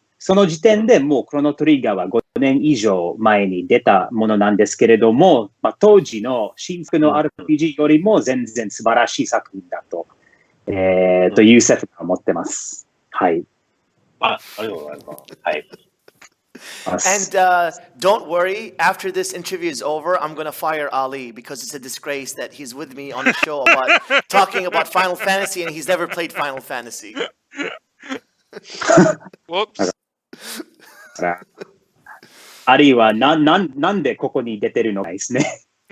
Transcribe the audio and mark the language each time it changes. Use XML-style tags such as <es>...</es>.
<ja>その時点でもうクロノトリガーは5年以上前に出たものなんですけれども、当時の新作の RPG よりも全然素晴らしい作品だと、いう説を持ってます。はい。ありがとうございます。はい。</ja> <en>And don't worry, after this interview is over, I'm going to fire Ali because it's a disgrace that he's with me on the show about talking about Final Fantasy and he's never played Final Fantasy. Whoops.</en> <ja>アリはなんでここに出てるのかですね。</ja>